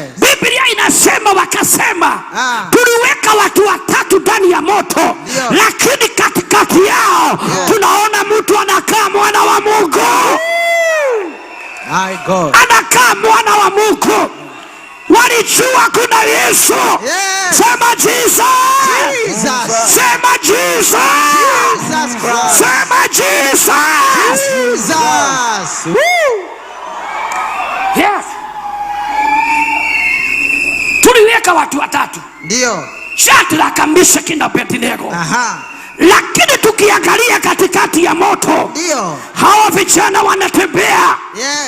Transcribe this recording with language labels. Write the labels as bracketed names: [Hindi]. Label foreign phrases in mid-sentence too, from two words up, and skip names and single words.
[Swahili] Biblia inasema wakasema, tuliweka watu watatu ndani ya moto. Ndio. Lakini katikati yao tunaona mtu anakaa mwana wa Mungu. [English] My God. [Swahili] Anakaa mwana wa Mungu. Walijua kuna Yesu. [English] Yes. [Swahili] Sema Jesus. [English] Jesus. [Swahili] Sema Jesus. [English] Jesus Christ. [Swahili] Sema Jesus. [English] Jesus. [Swahili] Yes. Tuliweka watu watatu. Ndio. Shadraka, Meshaki na Abednego. Aha. Lakini tukiangalia katikati ya moto, Ndio. hawa vijana wanatembea. [English] Yes.